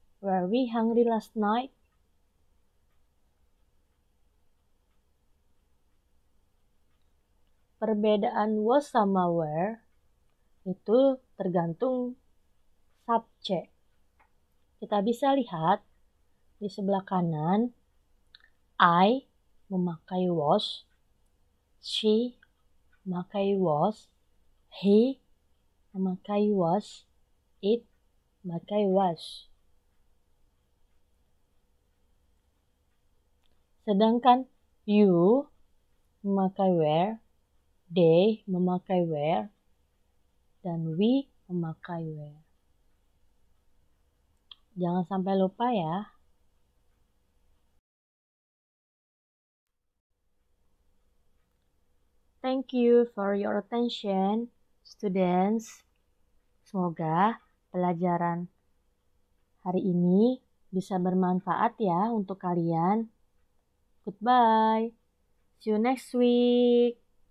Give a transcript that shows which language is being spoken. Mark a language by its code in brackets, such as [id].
[en] Were we hungry last night? [id] Perbedaan was sama were itu tergantung subjek. Kita bisa lihat di sebelah kanan, I memakai was, she memakai was, he memakai was, it memakai was. Sedangkan you memakai were, they memakai were, dan we memakai were. Jangan sampai lupa ya. [en] Thank you for your attention, students. [id] Semoga pelajaran hari ini bisa bermanfaat ya untuk kalian. [en] Goodbye. See you next week.